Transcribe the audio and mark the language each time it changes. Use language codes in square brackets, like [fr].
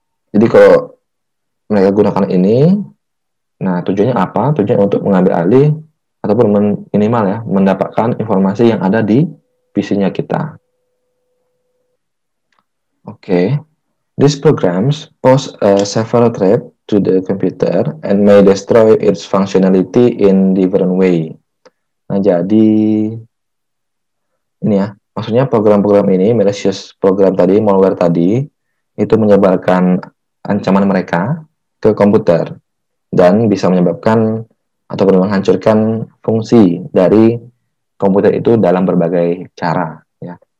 [id] Jadi kalau mereka gunakan ini, nah tujuannya apa? Tujuannya untuk mengambil alih ataupun minimal ya, mendapatkan informasi yang ada di PC-nya kita. [en] Oke, these programs pose a several threat to the computer and may destroy its functionality in different way. [id] Nah, jadi ini ya, maksudnya program-program ini, malicious program tadi, malware tadi, itu menyebarkan ancaman mereka ke komputer dan bisa menyebabkan ataupun menghancurkan fungsi dari komputer itu dalam berbagai cara. Ya.